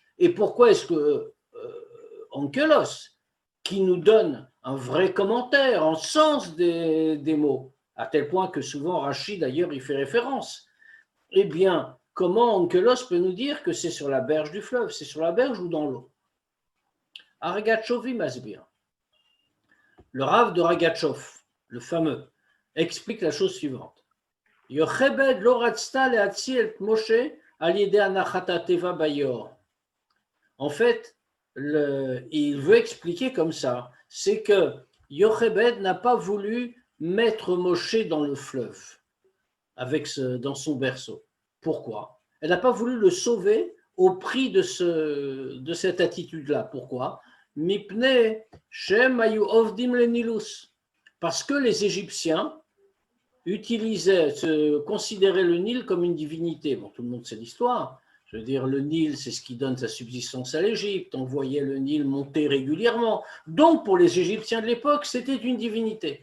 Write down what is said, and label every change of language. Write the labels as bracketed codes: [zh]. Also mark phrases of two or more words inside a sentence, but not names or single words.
[fr] Et pourquoi est-ce que Onkelos, qui nous donne un vrai commentaire en sens des mots, à tel point que souvent Rachid d'ailleurs y fait référence, eh bien, comment Onkelos peut nous dire que c'est sur la berge du fleuve? C'est sur la berge ou dans l'eau? [he] הרוגצ'ובי מסביר, [fr] le Rav de Ragatchov, le fameux, explique la chose suivante. [he] יוכבד לא רצתה להציל את משה על ידי הנחת התבה ביאור. [fr] En fait, il veut expliquer comme ça, c'est que Yochebed n'a pas voulu mettre Moshe dans le fleuve, dans son berceau. Pourquoi? Elle n'a pas voulu le sauver au prix de cette attitude-là. Pourquoi? [he] מפני שהם היו עובדים לנילוס. [fr] Parce que les Égyptiens considéraient le Nil comme une divinité. Bon, tout le monde sait l'histoire. Je veux dire, le Nil, c'est ce qui donne sa subsistance à l'Égypte. On voyait le Nil monter régulièrement. Donc, pour les Égyptiens de l'époque, c'était une divinité.